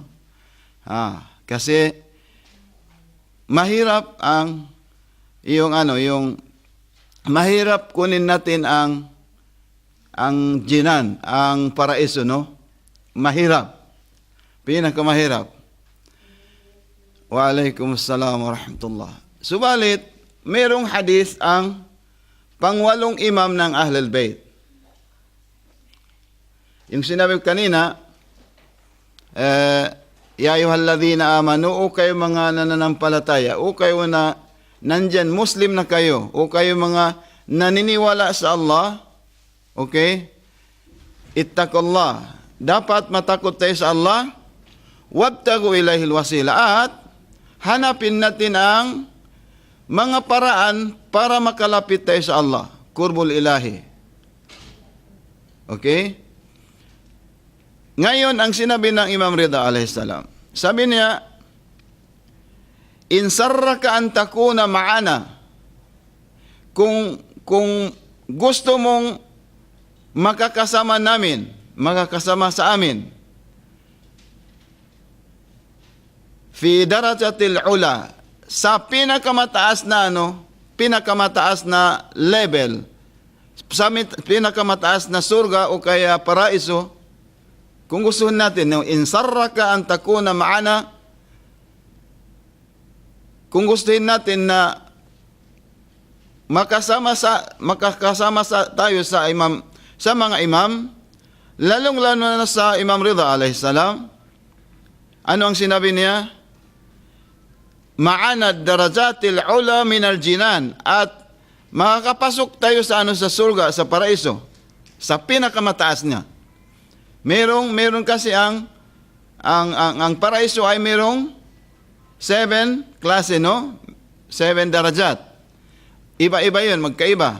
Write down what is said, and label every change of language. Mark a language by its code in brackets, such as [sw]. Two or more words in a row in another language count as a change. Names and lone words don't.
[tl] Kasi mahirap mahirap kunin natin ang jinan, ang paraiso, no? Mahirap. Pinakamahirap. [ar] وعليكم السلام ورحمة الله. [tl] Subalit, merong hadith ang pangwalong imam ng Ahlul Bayt. Yung sinabi ko kanina, [ar] يا أيها الذين آمنوا, [tl] o kayo mga nananampalataya, o kayo na nandyan, Muslim na kayo, o kayo mga naniniwala sa Allah, okay? [ar] Ittaqullah. [tl] Dapat matakot tayo sa Allah. [ar] وابتغوا إليه الوسيلة. [tl] At hanapin natin ang mga paraan para makalapit tayo sa Allah. [ar] قرب الإله. [tl] Okay? Ngayon, ang sinabi ng Imam Ridha alaihissalam, sabi niya, [ar] إن سرك أن تكون معنا, [tl] kung gusto mong makakasama namin, makakasama sa amin, [ar] في الدرجات العلى, [tl] sa pinakamataas na pinakamataas na level, sa pinakamataas na surga o kaya paraiso, kung gusto natin, [ar] إن سرك أن تكون معنا, [tl] kung gustuhin natin na makakasama tayo sa mga imam, lalong-lalo na sa Imam Ridha alaihissalam, ano ang sinabi niya? [ar] معنا الدرجات العلى من الجنان, [tl] at makakapasok tayo sa sa surga, sa paraiso, sa pinakamataas niya. Merong kasi ang paraiso ay merong 7 klase, no? 7 darajat. Iba-iba yun, magkaiba.